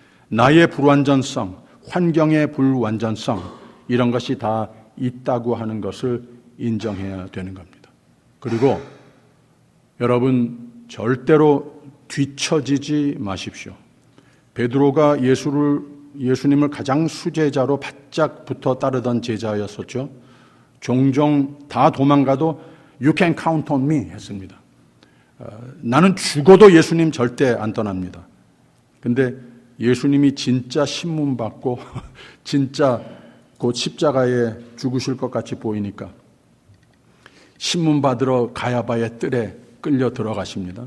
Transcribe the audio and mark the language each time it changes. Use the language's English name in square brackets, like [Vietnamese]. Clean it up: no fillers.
[Korean] 나의 불완전성, 환경의 불완전성, 이런 것이 다 있다고 하는 것을 인정해야 되는 겁니다. 그리고 여러분 절대로 뒤처지지 마십시오. 베드로가 예수님을 가장 수제자로 바짝 붙어 따르던 제자였었죠. 종종 다 도망가도 [English] You can count on me [Korean] 했습니다. 나는 죽어도 예수님 절대 안 떠납니다. 근데 예수님이 진짜 신문 받고 진짜 곧 십자가에 죽으실 것 같이 보이니까 신문 받으러 가야바의 뜰에 끌려 들어가십니다.